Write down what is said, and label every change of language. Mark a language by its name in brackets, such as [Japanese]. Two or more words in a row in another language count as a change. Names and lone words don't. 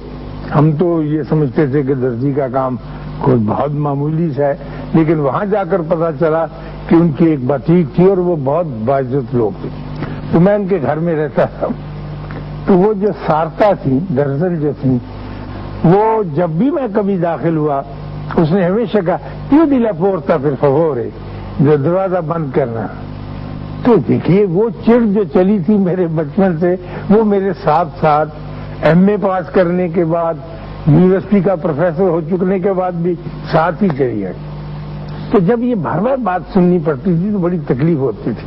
[Urdu] ہم تو یہ سمجھتے تھے کہ درزی کا کام کوئی بہت معمولی سا ہے، لیکن وہاں جا کر پتا چلا کہ ان کی ایک بٹیک تھی اور وہ بہت باعزت لوگ تھے. تو میں ان کے گھر میں رہتا تھا. تو وہ جو صارفہ تھی، درزن جو تھی، وہ جب بھی میں کبھی داخل ہوا اس نے ہمیشہ کہا [Italian] chiudi la porta per favore، [Urdu] جو دروازہ بند کرنا. تو دیکھیے وہ چڑ جو چلی تھی میرے بچپن سے، وہ میرے ساتھ ساتھ ایم اے پاس کرنے کے بعد، یونیورسٹی کا پروفیسر ہو چکنے کے بعد بھی ساتھ ہی چلی آئی. تو جب یہ بار بار بات سننی پڑتی تھی تو بڑی تکلیف ہوتی تھی.